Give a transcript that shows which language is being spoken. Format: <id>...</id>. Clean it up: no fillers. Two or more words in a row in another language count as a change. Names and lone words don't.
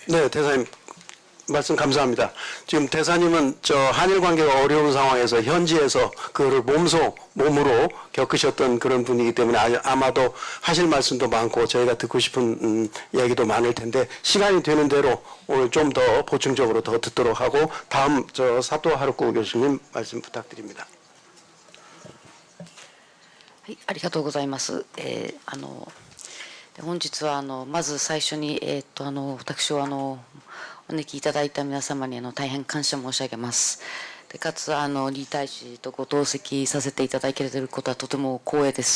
<ko>네, 대사님 말씀 감사합니다. 지금 대사님은 한일 관계가 어려운 상황에서 현지에서 그거를 몸으로 겪으셨던 그런 분이기 때문에 아마도 하실 말씀도 많고 저희가 듣고 싶은 얘기도 많을 텐데 시간이 되는 대로 오늘 좀 더 보충적으로 더 듣도록 하고 다음 사토 하루코 교수님 말씀 부탁드립니다.</ko> <ja>はい、ありがとうございます。本日はまず最初に、私をお招きいただいた皆様に大変感謝申し上げます。でかつ李大使とご同席させていただけていることはとても光栄です。</ja>